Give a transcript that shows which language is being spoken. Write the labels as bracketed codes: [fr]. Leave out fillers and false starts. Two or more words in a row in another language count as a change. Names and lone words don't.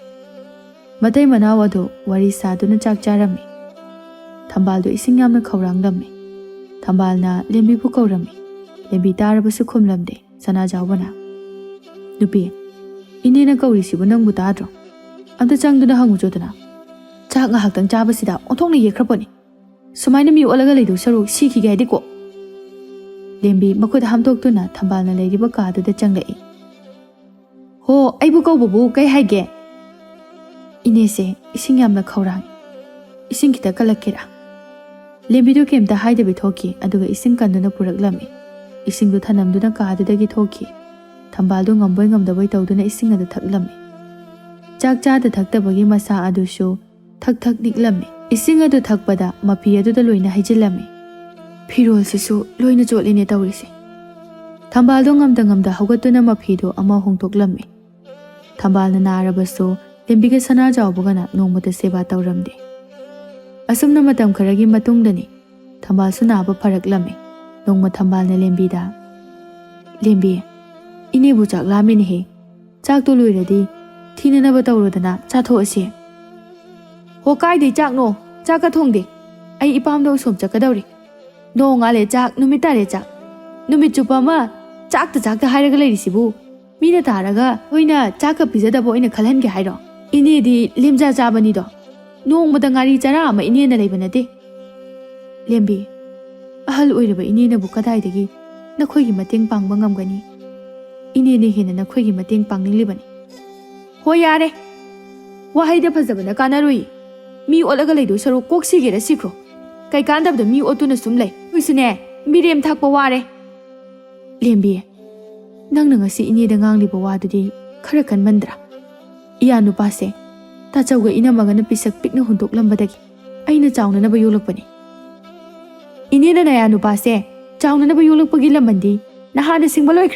[mni] Matai manaw ado wari saduna chak charami. Thambal do ising yamna khawranglammi. Thambal na lembi bu kawrami. Lembi tarabasu khumlamde sana jawbana. Nupi ine na kawri sibu nangbu tadro. Amta changduna hangu jodana. Chak nga haktang chabasida onthong na yekhrapani. Sumaina mi olaga leidu saru sikhi gaidi ko. Lembi makhud hamtoktuna thambal na leiriba kadu da changlai. Ho aibu kawbu kai haige. Ine se ising yamna khawrang. Ising kita kalakira. Lembi do kemta haida bi thoki aduga ising kanduna puraklami. Ising do thanamduna kadu da gi thoki. Thambal do ngamboi ngamdaboi tawduna ising adu thaklami. Chak cha da thakta bagi masa adu shu thak thak niklami. Ising adu thakpada mapi adu da loina haijilami. Phirol sisu loina choline tawrisi. Thambal do ngamda hogatuna mapi do ama hongtoklami. Thambal na narabasu lembi ga sana jawbugana nongmata seba tawramde. Asumna matam kharagi matungdani thambal su naba pharaklami. Nongma thambal na lembi da. Lembi ine bu chak lami ni he. Chak to loiradi thina na ba tawrodana chatho ase. Ho kai de chak no chak ka thongde. Ai ipam do som chakadawri. No ngale chak numita re chak. Numit chupa ma chak ta hairaga leirisibu. Mina taraga hoina chak ka pizada bo ina khalhan ge hairo. Ine di lemja chabani do. Nong mata ngari chara ama ine na leibanate. Lembi ahal oiraba ine na bu kadai dagi nakhoi gi mateng pangba ngamgani. Ine ne hena nakhoi gi mateng panglibani. Ho yare. Wahai da phajabana kanaroi. Mi olaga leidu saru koksi ge ra sikro. Kai kandab da mi otuna sumlai. Uisune mirem thakpa ware. Lembi nang ngasi ine da ngangliba wadudi khara kan mandra. Iya nupa se ta chawga ina magana pisak pikna hundoklambadagi aina chawna na bayolakpani. Ine da ya nupa se chawna na bayolakpagi lamandi na hana singba loikre.